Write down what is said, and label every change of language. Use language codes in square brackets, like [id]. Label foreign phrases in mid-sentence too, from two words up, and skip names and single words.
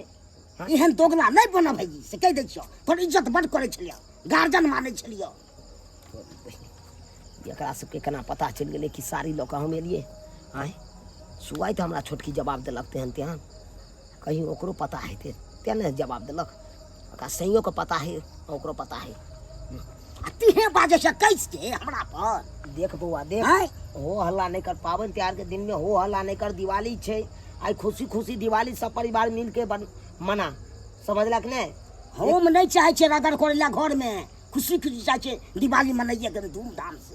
[mai] एहन दोगला नहीं बना भाईजी से कह दै छियो। तोर इज्जत बड़ करे छलियो, गार्जियन माने छलियो। एकरा सबके केना पता चल गेले कि साड़ी लऽ कऽ हम एलिए? आय सुआइ तो हमरा छोटकी जवाब देलक तेहन तेहन, कहीं ओकरो पता है तेने जवाब देलक। ओकरा सहियो के पता है, ओकरो पता है। आ तिहे बाजे से कैस के हमरा पर। देख बउआ देख, हैं हो हल्ला नहीं कर, पावन त्योहार के दिन में हो हल्ला नहीं कर। दिवाली छे आई, खुशी खुशी दिवाली सब परिवार मिल के मना, समझलक ने? हम नहीं चाहे छे रगड़ करेला घर में, खुशी खुशी चाहे छे दिवाली मनाइए के धूमधाम से।